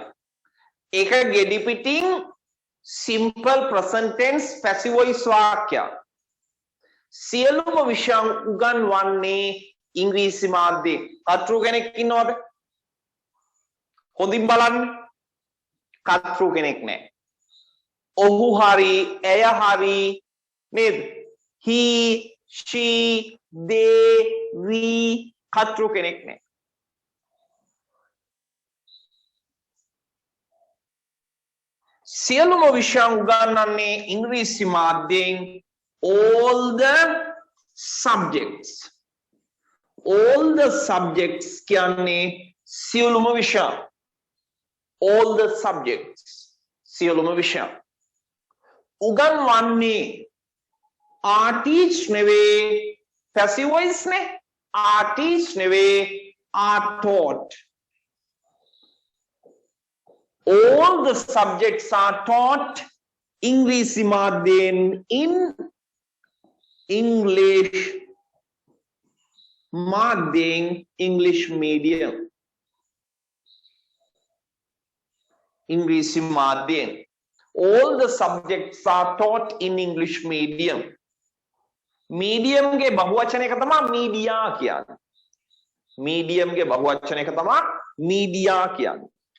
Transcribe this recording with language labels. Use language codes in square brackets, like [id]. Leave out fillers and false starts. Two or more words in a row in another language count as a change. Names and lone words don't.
[si] ඒක ගෙඩි පිටින් [en] simple present tense passive voice [si] වාක්‍යයක්. සියලුම විෂයන් උගන්වන්නේ ඉංග්‍රීසි මාධ්‍යයෙන්. කතෘ කෙනෙක් ඉන්නවද? හොඳින් බලන්න. කතෘ කෙනෙක් නැහැ. ඔහු හරි ඇය හරි නේද? [en] he she they we [si] කතෘ කෙනෙක් නැහැ. සියලුම විෂයන් උගන්වන්නේ ඉංග්‍රීසි මාධ්‍යයෙන්. [en] All the subjects all the subjects [si] කියන්නේ සියලුම විෂය. [en] all the subjects [si] සියලුම විෂය. [en] උගන්වන්නේ are teach නෙවේ passive voice නේ are teach නෙවේ are taught. all the subjects are taught [si] ඉංග්‍රීසි මාධ්‍යයෙන් [en] in English මාධ්‍යයෙන් English medium. [si] ඉංග්‍රීසි මාධ්‍යයෙන් [en] all the subjects are taught in English medium. [si] medium ගේ බහුවචන එක තමයි media කියන්නේ. medium ගේ බහුවචන එක තමයි media කියන්නේ.